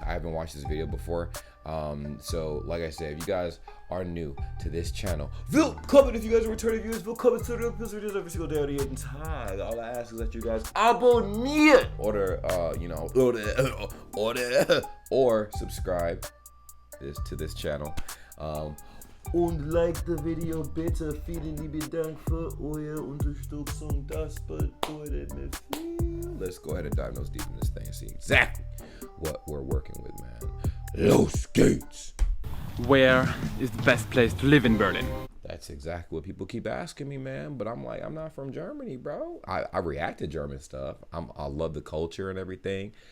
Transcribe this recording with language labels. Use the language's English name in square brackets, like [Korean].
[English] I haven't watched this video before. So like I said, if you guys are new to this channel, [German] willkommen. [English] If you guys are returning viewers, [German] willkommen zurück. [English] This videos every single day of the [German] tag. [English] All I ask is that you guys [German] abonnieren [English] or subscribe to this channel. [German] Und [English] like the video [German] bitte. Vielen lieben Dank für eure Unterstützung. Das bedeutet mir viel. [English] Let's go ahead and dive nose deep in this thing and see exactly what we're working with, man. [German] Los geht's. [English] Where is the best place to live in Berlin? That's exactly what people keep asking me, man. But I'm like, I'm not from Germany, bro. I react to German stuff. I love the culture and everything.